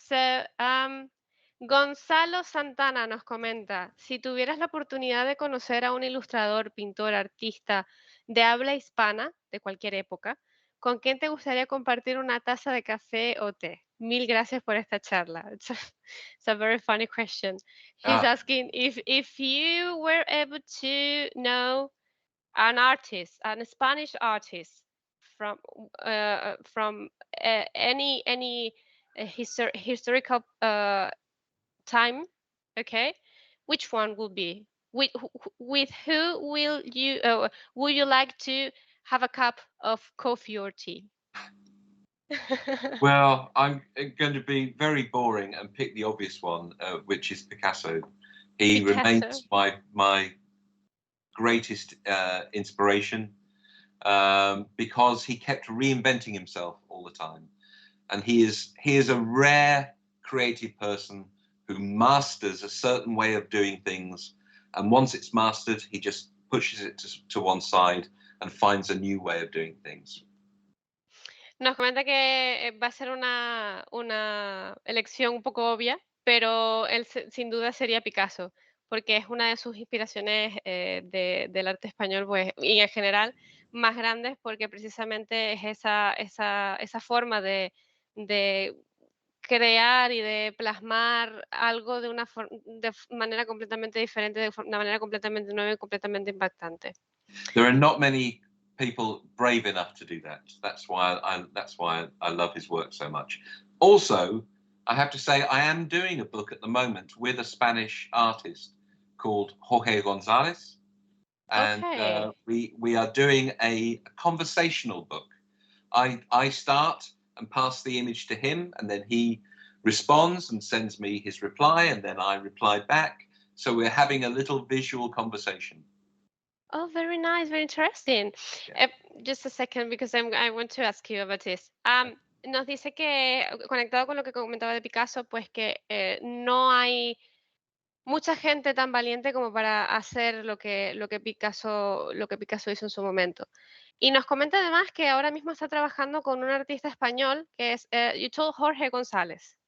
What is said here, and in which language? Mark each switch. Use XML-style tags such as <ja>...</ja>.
<es>So, Gonzalo Santana nos comenta, si tuvieras la oportunidad de conocer a un ilustrador, pintor, artista de habla hispana, de cualquier época, ¿con quién te gustaría compartir una taza de café o té? Mil gracias por esta charla.</es> <en>It's a very funny question. He's Ah, asking if you were able to know an artist, an Spanish artist from any historical time, okay? Which one will be? With who would you like to have a cup of coffee or tea? well, I'm going to be very boring and pick the obvious one, which is Picasso. He Picasso. remains my greatest inspiration because he kept reinventing himself all the time, and he is a rare creative person who masters a certain way of doing things, and once it's mastered, he just pushes it to one side and finds a new way of doing things.</en> <es>Nos comenta que va a ser una elección un poco obvia, pero él sin duda sería Picasso, porque es una de sus inspiraciones del arte español, pues, y en general más grandes, porque precisamente es esa forma de crear y de plasmar algo de manera completamente diferente, una manera completamente nueva y completamente impactante.</es> <en>There are not many people brave enough to do that. That's why I love his work so much. Also, I have to say I am doing a book at the moment with a Spanish artist called Jorge Gonzalez, and Okay. we are doing a conversational book. I start and pass the image to him, and then he responds and sends me his reply, and then I reply back. So we're having a little visual conversation. Oh, very nice, very interesting. Yeah. Just a second, because I want to ask you about this.</en> <es>Nos dice que, conectado con lo que comentaba de Picasso, pues que no hay mucha gente tan valiente como para hacer lo que Picasso hizo en su momento. Y nos comenta además que ahora mismo está trabajando con un artista español que es,</es> <en>you told</en> <es>Jorge González.</es>